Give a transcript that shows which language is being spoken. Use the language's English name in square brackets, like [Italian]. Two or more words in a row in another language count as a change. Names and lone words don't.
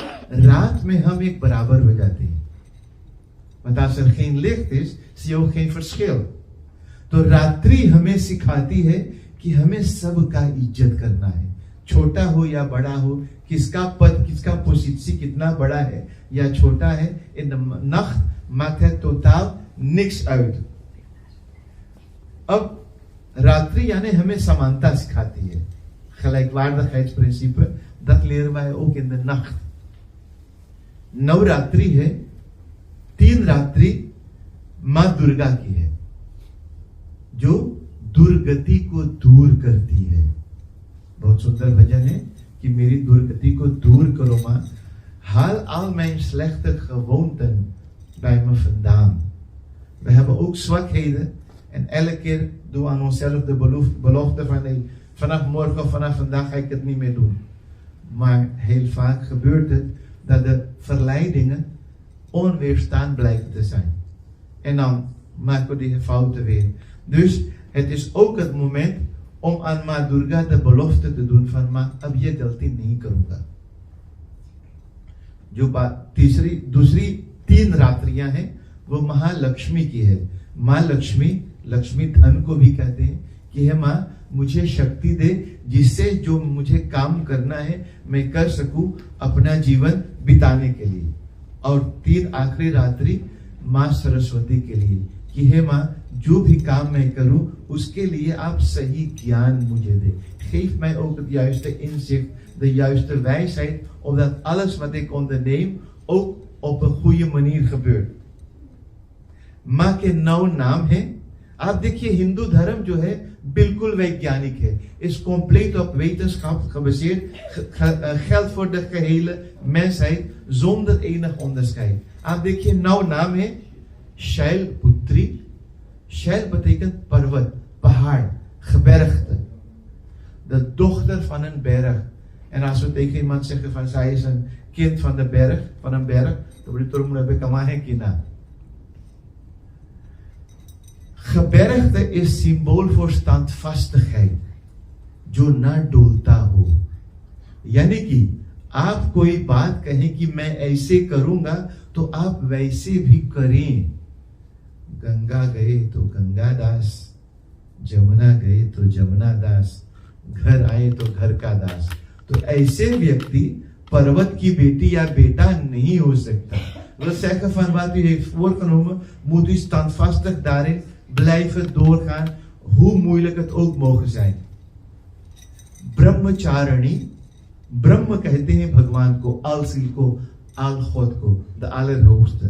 [Hindi] रात में हम एक बराबर हो जाते हैं, [Dutch] want als er geen licht is, zie je ook geen verschil। [Hindi] तो रात्रि हमें सिखाती है कि हमें सबका इज्जत करना है, छोटा हो या बड़ा हो, किसका पद, किसका पोजीशन कितना बड़ा है या छोटा है। [Dutch] In de nacht maakt het totaal niks uit। [Hindi] अब रात्रि यानी हमें समानता सिखाती है, [Dutch] gelijkwaardigheidsprincipe, dat leren wij ook in de nacht। [Hindi] नवरात्रि है 3 रात्रि माँ दुर्गा की है, जो दुर्गति को दूर करती है। बहुत सुंदर भजन है कि मेरी दुर्गति को दूर करो माँ, [Dutch] haal al mijn slechte gewoonten bij me vandaan। We hebben ook zwakheden en elke keer doen we aan onszelf de belofte van nee, vanaf morgen of vanaf vandaag ga ik het niet meer doen। Maar heel vaak gebeurt het dat de verleidingen onweerstaanbaar blijken te zijn, en dan maken we die fouten weer। Dus het is ook het moment om aan माँ दुर्गा de belofte te doen van [Hindi] माँ अब ये गलती नहीं करूंगा। जो बात दूसरी 3 रात्रियां हैं वो महालक्ष्मी की है। माँ लक्ष्मी धन को भी कहते हैं कि हे माँ मुझे शक्ति दे, जिससे जो मुझे काम करना है मैं कर सकूं अपना जीवन बिताने के लिए। और 3 आखिरी रात्रि माँ सरस्वती के लिए कि हे माँ जो भी काम मैं करूं उसके लिए आप सही ज्ञान मुझे दे। [Dutch] Geef mij ook het juiste inzicht, de juiste wijsheid, opdat alles wat ik onderneem ook op een goede manier gebeurt। [Hindi] माँ के 9 नाम हैं। आप देखिए हिंदू धर्म जो है बिल्कुल वैज्ञानिक है, [Dutch] is compleet op wetenschap gebaseerd, geldt voor de gehele mensheid zonder enig onderscheid. [Hindi] आप देखिए 9 नाम है। शैलपुत्री, शैल betekent पर्वत, पहाड़, [Dutch] gebergte, de dochter van een berg. En als we tegen iemand zeggen van zij is een kind van de berg, van een berg, dan bedoelt het erom dat kama hai kina. Gebergte is symbool voor standvastigheid, [Hindi] जो ना डोलता हो। यानी कि आप कोई बात कहें कि मैं ऐसे करूंगा तो आप वैसे भी करें। गंगा गए तो गंगादास, जमुना गए तो जमुना दास, घर आए तो घर का दास। तो ऐसे व्यक्ति पर्वत की बेटी या बेटा नहीं हो सकता। [Dutch] We zeggen van wat u heeft voorgenomen, moet u standvastig daarin blijven doorgaan, hoe moeilijk het ook mogen zijn. [Hindi] ब्रह्मचारिणी, ब्रह्म कहते हैं भगवान को, alziel को, algod को, [Dutch] de allerhoogste.